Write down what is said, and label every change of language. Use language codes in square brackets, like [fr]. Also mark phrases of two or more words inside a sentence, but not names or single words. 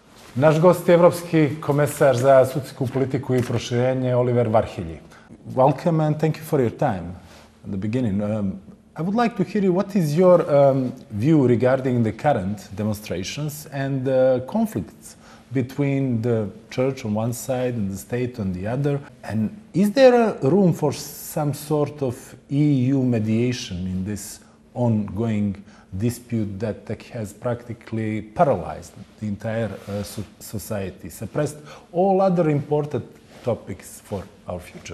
[sr] Naš gost je Evropski komesar za sudsku politiku i proširenje Oliver Varhelji. [en] Welcome and thank you for your time at the beginning. I would like to hear you, what is your view regarding the current demonstrations and conflicts between the church on one side and the state on the other? And is there a room for some sort of EU mediation in this ongoing dispute that has practically paralyzed the entire society, suppressed all other important topics for our future?